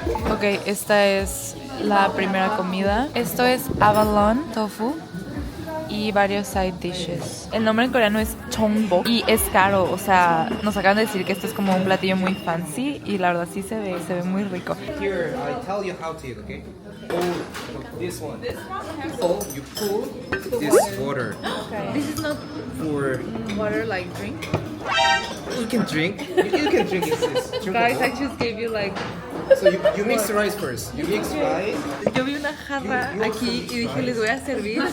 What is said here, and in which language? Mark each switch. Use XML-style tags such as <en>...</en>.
<es>Ok, esta es la primera comida. Esto es abalone tofu. y varios side dishes. El nombre en coreano es Chongbok y es caro, o sea, nos acaban de decir que esto es como un platillo muy fancy y la verdad sí se ve muy rico.</es> <en>Here, I tell you how to eat, okay? Pull this one. You pull this water. This is not For water like drink. you can drink. You can drink this. Guys, I just gave you like... So you mix the rice first. You mix rice.</en> <es>Yo vi una jarra aquí y dije, les voy a servir.</es>